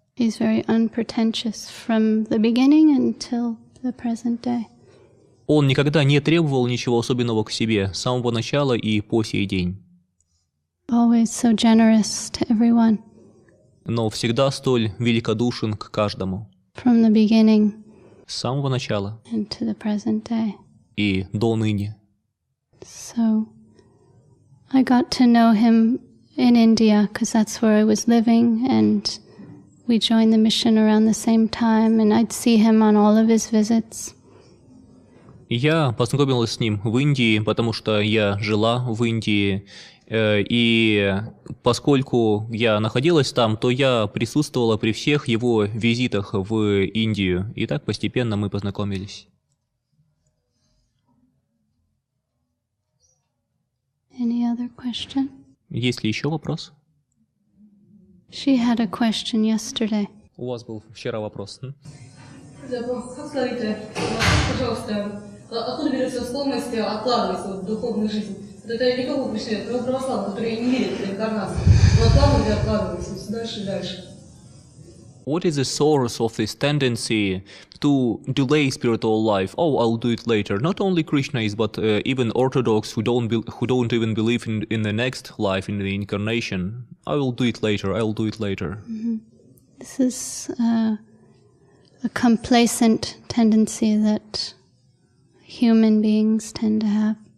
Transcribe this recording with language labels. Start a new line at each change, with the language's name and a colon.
English: He's very unpretentious from the beginning until the present day.
Russian: Он никогда не требовал ничего особенного к себе с самого начала и по сей день.
English: Always so generous to everyone.
Russian: Но всегда столь великодушен к каждому.
English: From the beginning.
Russian: С самого начала.
English: And to the present day.
Russian: И до ныне.
English: So, I got to know him in India because that's where I was living, and we joined the mission around the same time, and I'd see him on all of his visits.
Russian: Я познакомилась с ним в Индии, потому что я жила в Индии, и поскольку я находилась там, то я присутствовала при всех его визитах в Индию, и так постепенно мы познакомились.
English: Any other question?
Russian: Есть ли еще вопрос?
English: She had a question yesterday.
Russian: У вас был вчера вопрос. Как скажите, пожалуйста, откуда берется склонность откладывать духовную жизнь? Это не кого пришли, это православные, которые не верят в реинкарнацию, но откладываются все дальше и дальше.
English: What is the source of this tendency to delay spiritual life? Oh, I'll do it later. Not only Krishnas, but even Orthodox who don't even believe in the next life, in the incarnation. I will do it later. I'll do it later. Mm-hmm. This is a complacent tendency that human beings tend to have.